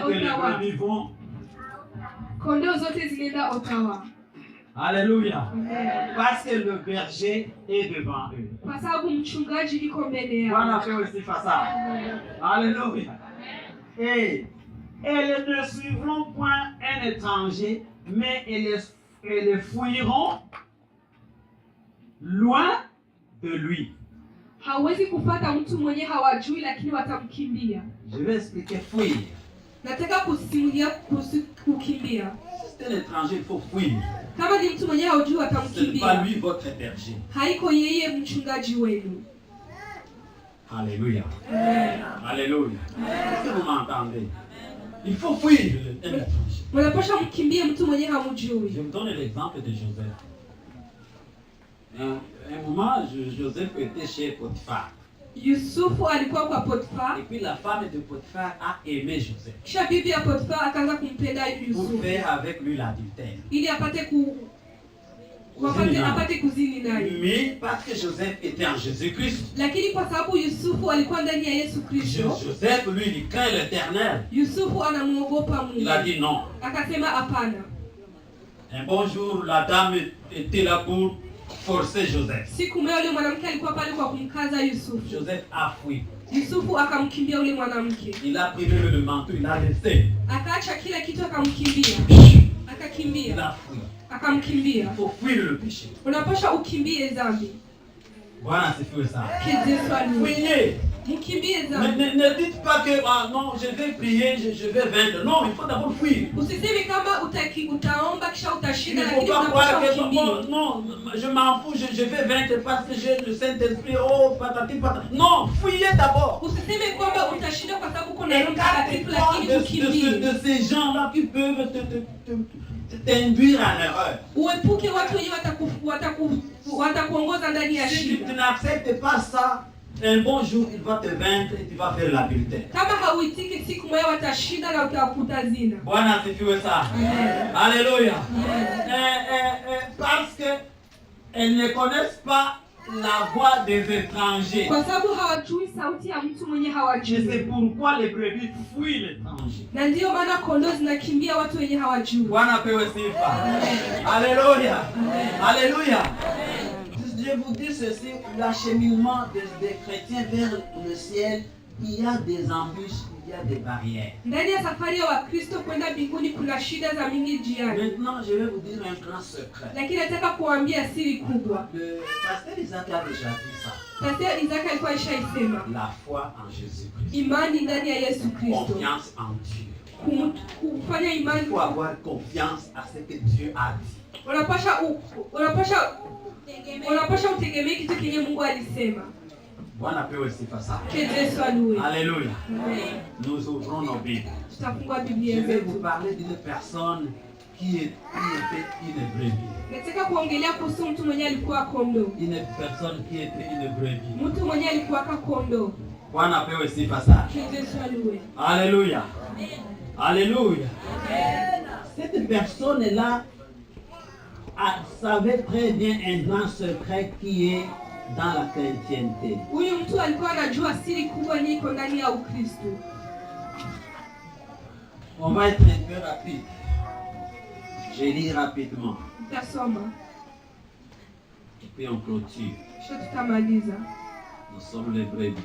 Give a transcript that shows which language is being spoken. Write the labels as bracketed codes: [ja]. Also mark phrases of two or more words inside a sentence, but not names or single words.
[fr] Toutes les Ottawa. brebis vont. [sw] Kondoo zote zinaenda Ottawa. [fr] Alléluia. Amen. Parce que le berger est devant eux. [sw] Kwa sababu mchungaji iko mbele yao. Bwana apewe sifa sana. [fr] Alléluia. Et elles ne suivront point un étranger, mais elles les fuiront loin de lui. [sw] Hawezi kupata mtu mwenye hawajui lakini watamkimbia. [fr] Je vais expliquer fuir. [sw] Nataka kusimulia kukimbia. [fr] C'est un étranger, il faut fuir. [sw] Kama ni mtu mwenye hawajui [fr] C'est [sw] watamkimbia. [fr] pas lui votre berger. [sw] Haiko yeye mchungaji wenu. [fr] Alléluia. Amen. Alléluia. Est-ce que vous m'entendez? Il faut fuir un étranger. [sw] Mnapaswa mkimbie mtu mwenye hamjui. [fr] Je vous donne l'exemple de Joseph. Un moment, Joseph était chez Potiphar. [sw] Yusufu alikuwa kwa Potiphar. [fr] Et puis la femme de Potiphar a aimé Joseph. [sw] Kisha bibi ya Potiphar akaanza kumpenda [fr] Pour [sw] Yusufu. [fr] faire avec lui l'adultère. [sw] Ili apate kuzini naye. [fr] Mais parce que Joseph était en Jésus-Christ. [sw] Lakini kwa sababu Yusufu alikuwa ndani ya Yesu Kristo. [fr] Joseph, lui, il craint l'Éternel. [sw] Yusufu anamuogopa Mungu. [fr] Il a dit non. [sw] Akasema hapana. [fr] Un bon jour, la dame était là pour forcer Joseph. [sw] Siku moja yule mwanamke alikuwa pale kwa kumkaza Yusufu. [fr] Joseph a fui. [sw] Yusufu akamkimbia yule mwanamke. [fr] Il a pris le manteau, il a laissé. [sw] Akaacha kila kitu akamkimbia. Akakimbia. [fr] Il a fui. [sw] Akamkimbia. [fr] Il faut fuir le péché. [sw] Unapaswa ukimbie dhambi. [fr] Voilà, c'est fait ça. Que Dieu soit loué. Fuyez. [sw] Mkimbie dhambi. [fr] Ne dites pas que non, je vais prier, je vais vaincre. Non, il faut d'abord fuir. [sw] Usiseme kama utaomba kisha [fr] Il [sw] utashinda [fr] ne faut [sw] lakini [fr] pas croire [sw] unapaswa [fr] que [sw] ukimbie. [fr] non, je m'en fous, je vais vaincre parce que j'ai le Saint-Esprit. Oh, patati patati. Non, fuyez d'abord. [sw] Usiseme kwamba utashinda kwa sababu kuna Roho [fr] Écarte-toi [sw] Mtakatifu lakini ukimbie. [fr] de ces gens-là qui peuvent t'induire en erreur. [sw] Uepuke watu wenye watakuongoza ndani ya [fr] Si tu [sw] shida. [fr] n'acceptes pas ça, un bon jour, il va te vaincre et tu vas faire l'adultère. [sw] Kama hauitiki siku moja watashinda na utakutazina. Bwana asifiwe sana. [fr] Amen. Alléluia. Amen. Parce que elles ne connaissent pas la voix des étrangers. [sw] Kwa sababu hawajui sauti ya mtu mwenye [fr] Et [sw] hawajui. [fr] c'est pourquoi les brebis fuient l'étranger. [sw] Na ndiyo maana kondoo zinakimbia watu wenye hawajui. Bwana apewe sifa. [fr] Alléluia. Alléluia. Je vous dis ceci, l'acheminement des chrétiens vers le ciel, il y a des embûches, il y a des barrières. [sw] Ndani ya safari ya Wakristo kwenda mbinguni kuna shida za mingi njiani. [fr] Maintenant, je vais vous dire un grand secret. [sw] Lakini nataka kuambia siri kubwa. [fr] Le pasteur Isaac a déjà dit ça. [sw] Pastor Isaac alikuwa ishaisema. [fr] La foi en Jésus-Christ. [sw] Imani ndani ya Yesu Kristo. [fr] Confiance en Dieu. [sw] Kufanya imani. [fr] Il faut avoir confiance à ce que Dieu a dit. [sw] Unapasha utegemee kitu kenye Mungu alisema. Bwana apewe sifa sana. Yesu aluwe. [fr] Alléluia. Nous ouvrons nos Bibles. [sw] Tutafungua [fr] Je [sw] Biblia [fr] vais [sw] zetu. [fr] vous parler d'une personne qui était une brebis. [sw] Nataka kuongelea kuhusu mtu mwenye alikuwa kondoo. [fr] Une personne qui était une brebis. [sw] Mtu mwenye alikuwa kondoo. Bwana apewe sifa sana. Yesu aluwe. [fr] Alléluia. Alléluia. Cette personne-là savait très bien un grand secret qui est dans la chrétienté. [sw] Huyu mtu alikuwa anajua siri kubwa iko ndani ya Ukristo. [fr] On va être un peu rapide. Je lis rapidement. [sw] Tutasoma. [fr] Et puis on clôture. [sw] Kisha tutamaliza. [fr] Nous sommes les brebis.